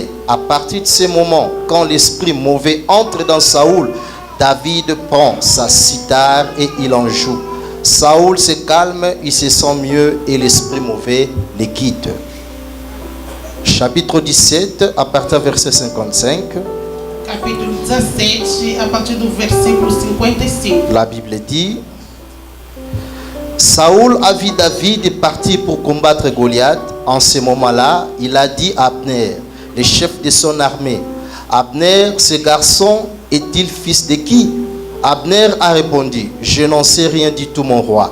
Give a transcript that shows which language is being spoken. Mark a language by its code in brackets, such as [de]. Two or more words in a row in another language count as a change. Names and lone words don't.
[fr] À partir de ce moment, quand l'esprit mauvais entre dans Saoul, David prend sa cithare et il en joue. Saoul se calme, il se sent mieux et l'esprit mauvais le quitte. Chapitre 17, à partir du verset 55. [pt] capítulo 17, a partir do versículo 55. [fr] La Bible dit: Saoul a vu David partir pour combattre Goliath. En ce moment-là, il a dit à Abner, le chef de son armée: Abner, ce garçon est-il fils de qui? Abner a répondu: je n'en sais rien du tout, mon roi.